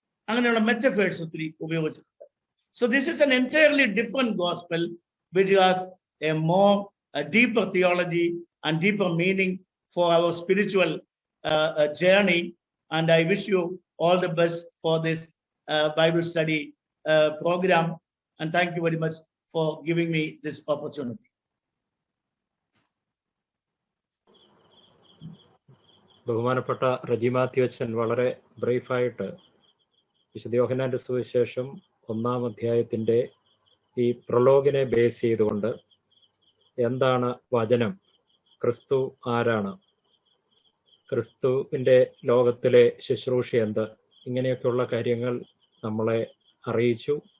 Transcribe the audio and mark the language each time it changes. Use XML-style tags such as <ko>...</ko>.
<ml>അങ്ങനെയുള്ള metaphors ഒത്തിരി ഉപയോഗിച്ചിട്ടുണ്ട്.</ml> <en>So this is an entirely different gospel which has a deeper theology and deeper meaning for our spiritual journey. And I wish you all the best for this Bible study program. And thank you very much for giving me this opportunity.</en> <ml>ബഹുമാനപ്പെട്ട റജി മാത്യു അച്ഛൻ വളരെ ബ്രീഫായിട്ട് വിശുദ്ധ യോഹന്നാന്റെ സുവിശേഷം 1-ാം അധ്യായത്തിന്റെ ഈ പ്രൊലോഗിനെ base ചെയ്തുകൊണ്ട് എന്താണ് വചനം, ക്രിസ്തു ആരാണ്, ക്രിസ്തുവിന്റെ ലോകത്തിലെ ശുശ്രൂഷ എന്ത്, ഇങ്ങനെയൊക്കെയുള്ള കാര്യങ്ങൾ നമ്മളെ അറിയിച്ചു.</ml>